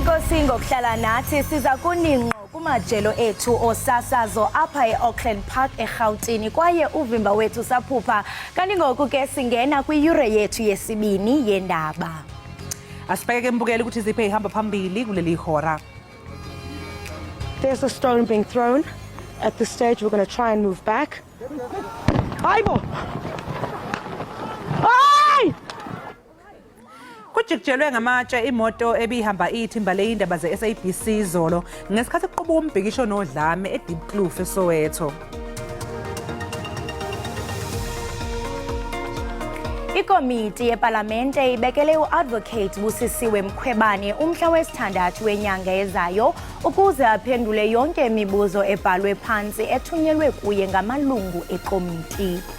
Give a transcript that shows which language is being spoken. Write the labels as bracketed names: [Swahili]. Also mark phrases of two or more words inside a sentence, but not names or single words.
[Xhosa] enkosi ngokuhlala nathi siza kuninqo kumajelo ethu osasazo apha eAuckland Park eGauteng kwaye uvimba wethu saphupha kanti ngoku ke singena kwiyure yethu yesibini yendaba. [Zulu] Asibheke ke mbukeli ukuthi ziphe ihamba phambili kuleli hora. [English] There's a stone being thrown. At this stage, we're going to try and move back. Aibo! Ai! [Zulu] Kujikelele ngamatshe imoto ebihamba ithimba leindaba ze-SABC izolo ngesikhathi kuqubuka umbhikisho nodlame eDeepkloof eSoweto. [Xhosa] Ikomiti yeParlamente ibekele uAdvocate Busisiwe Mkhwebane umhla wesithandathu wenyanga ezayo ukuze aphendule yonke imibuzo ebhalwe phansi ethunyelwe kuye ngamalungu ekomiti.